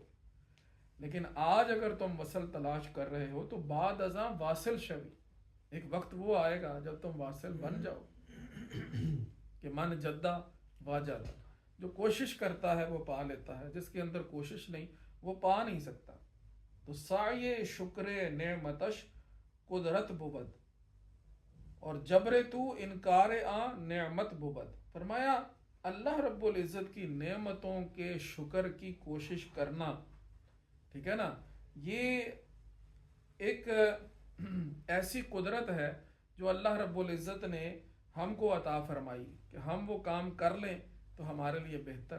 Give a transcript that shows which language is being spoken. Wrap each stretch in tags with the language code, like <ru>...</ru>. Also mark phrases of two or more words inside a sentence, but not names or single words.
<ur>لیکن آج اگر تم وصل تلاش کر رہے ہو تو</ur> <fa>بعد ازاں واصل شوی،</fa> <ur>ایک وقت وہ آئے گا جب تم واصل بن جاؤ. کہ</ur> <ar>من جدہ واجد،</ar> <ur>جو کوشش کرتا ہے وہ پا لیتا ہے، جس کے اندر کوشش نہیں وہ پا نہیں سکتا.</ur> <fa>تو سعی شکر نعمتش قدرت بود اور جبر تو انکار نعمت بود.</fa> <ur>فرمایا اللہ رب العزت کی نعمتوں کے شکر کی کوشش کرنا، ٹھیک ہے نا، یہ ایک ایسی قدرت ہے جو اللہ رب العزت نے ہم کو عطا فرمائی کہ ہم وہ کام کر لیں تو ہمارے لیے بہتر.</ur>